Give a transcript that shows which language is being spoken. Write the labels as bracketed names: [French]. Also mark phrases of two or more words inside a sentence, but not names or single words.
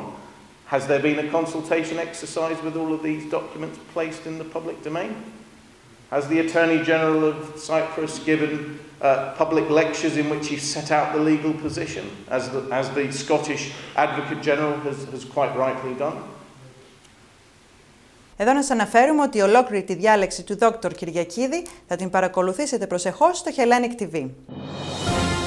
[English] Has there been a consultation exercise with all of these documents placed in the public domain? Has the Attorney General of Cyprus given public lectures in which he set out the legal position, as the Scottish Advocate General has quite rightly done? [Greek] Εδώ να σας αναφέρουμε ότι ολόκληρη τη διάλεξη του δόκτωρ Κυριακίδη θα την παρακολουθήσετε προσεχώς στο Hellenic TV.